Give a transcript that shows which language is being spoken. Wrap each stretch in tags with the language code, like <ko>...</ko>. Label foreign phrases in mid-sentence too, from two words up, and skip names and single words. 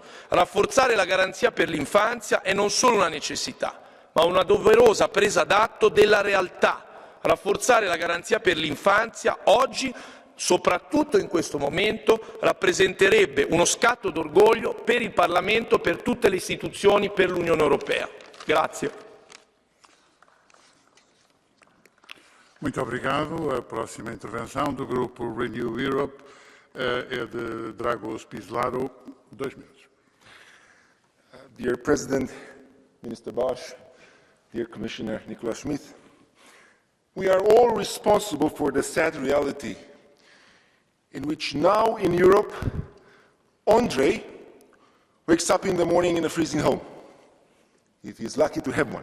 <it>Rafforzare la garanzia per l'infanzia è non solo una necessità, ma una doverosa presa d'atto della realtà. Rafforzare la garanzia per l'infanzia oggi, soprattutto in questo momento, rappresenterebbe uno scatto d'orgoglio per il Parlamento, per tutte le istituzioni, per l'Unione Europea. Grazie.</it> <pt>Muito obrigado. A próxima intervenção do Grupo Renew Europe é de Dragos Pislaro, 2 minutos.</pt> <en>Dear President, Minister Bosch, dear Commissioner Nicolas Schmit, we are all responsible for the sad reality in which now in Europe, Andrei wakes up in the morning in a freezing home, if he is lucky to have one.</en>